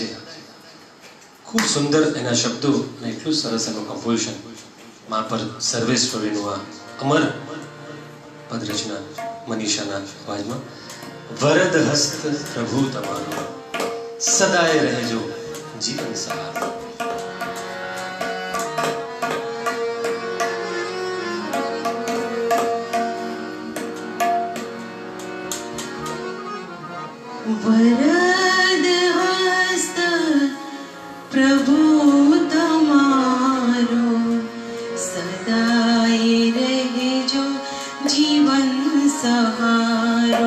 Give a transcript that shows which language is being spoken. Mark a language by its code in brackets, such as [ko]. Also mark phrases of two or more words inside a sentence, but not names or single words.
[gu] ખૂબ સુંદર એના શબ્દો અને એટલું સરસ એનું કમ્પોઝિશન. મા પર સર્વેશ્વરીનું આ અમર પદ રચના મનીષાના અવાજમાં. વરદ હસ્ત પ્રભુ તમારો, સદાય રહેજો જીવન સહારો. વરદ હસ્ત પ્રભુ તમારો, સદાય રહજો જીવન સહારો।